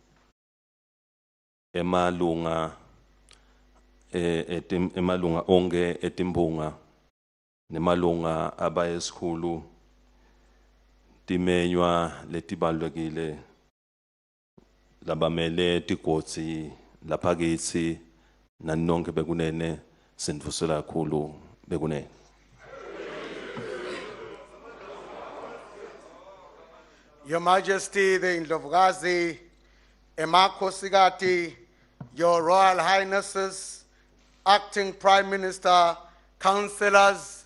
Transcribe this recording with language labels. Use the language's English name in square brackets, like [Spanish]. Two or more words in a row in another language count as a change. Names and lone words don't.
[Swati] emalunga onke etimbunga nemalunga abayesikhulu timenywa letibalulekile labamele tigodzi laphakitsi nani nonke bekunene sindvusela kakhulu bekunene. [English] Your Majesty, the Ndlovukazi, emakhosikati, Your Royal Highnesses, Acting Prime Minister, Councillors,